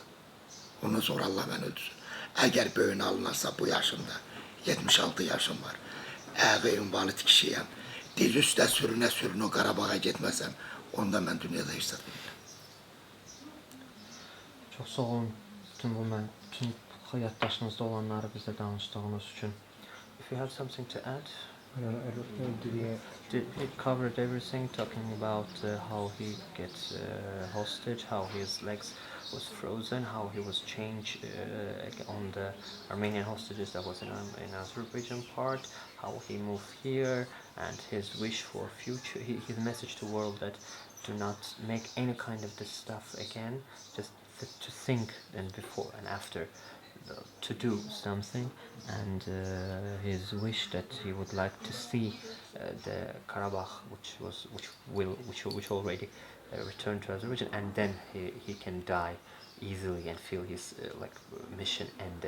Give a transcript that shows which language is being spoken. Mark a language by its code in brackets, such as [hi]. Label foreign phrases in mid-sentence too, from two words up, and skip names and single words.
[az] Ondan sonra Allah məni öldürsün. Əgər böyün alınarsa bu yaşımda, 76 yaşım var, ayağı invalid kişiyəm, diz üstə sürünə o Qarabağa getməsəm, onda mən dünyada heç satmayacağım. Çox sağ olun bütün həyatdaşınızda olanları bizə danışdığınız üçün. [en] If you have something to add? I don't know, He covered everything, talking about how he gets hostage, how his legs was frozen, how he was changed on the Armenian hostages that was in Azerbaijan part, how he moved here, and his wish for future, his message to the world that do not make any kind of this stuff again, just to think and before and after to do something, and his wish that he would like to see the Karabakh, which already returned to Azerbaijan, and then he can die easily and feel his mission ended.